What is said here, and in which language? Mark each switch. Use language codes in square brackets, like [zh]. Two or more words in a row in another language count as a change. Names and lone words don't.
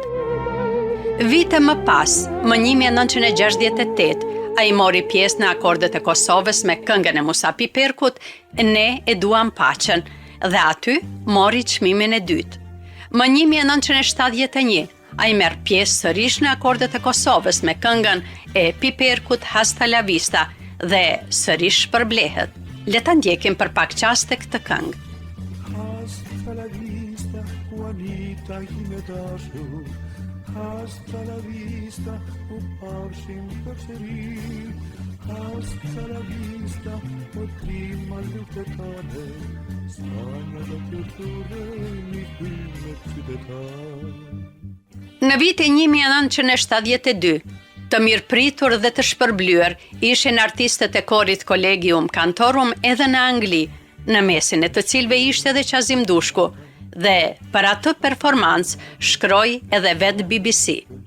[sq] Vite më pas, më 1968, ai mori pjesë në akordet e Kosovës me këngën e Musa Piperkut, Ne e duam paqen, dhe aty mori çmimin e dytë. Më 1971, ai merr pjesë sërish në akordet e Kosovës me këngën e Piperkut Hasta la Vista dhe sërish shpërblehet. Le ta ndjekim për pak qaste këtë këngë. [es] Hasta la vista, Juanita [sq] ime dashur. [es] Hasta la vista, [sq] u pafshim përsëri. [es] Hasta la vista, [sq] o trima lutëtare. Sana do kulture, një hymet qytetar. Në vitin 1972, të mirëpritur dhe të shpërblyer, ishin artistët e korit Collegium Cantorum edhe në Angli, në mesin e të cilëve ishte edhe Qazim Dushku, dhe për atë performancë shkroi edhe vetë BBC.